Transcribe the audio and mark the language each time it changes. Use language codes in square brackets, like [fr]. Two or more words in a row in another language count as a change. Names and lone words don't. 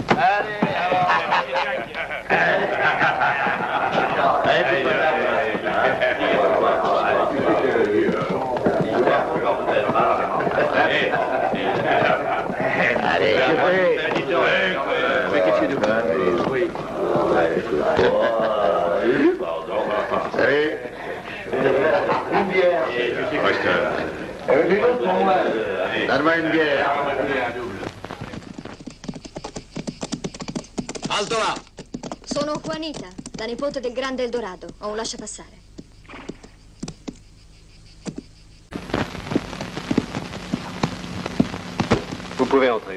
[fr] Allez, Salut. Une bière. Donne-moi une bière. [it] Alto là! Sono Juanita, la nipote del grande Eldorado. Ho un lasciapassare. [fr] Vous pouvez entrer.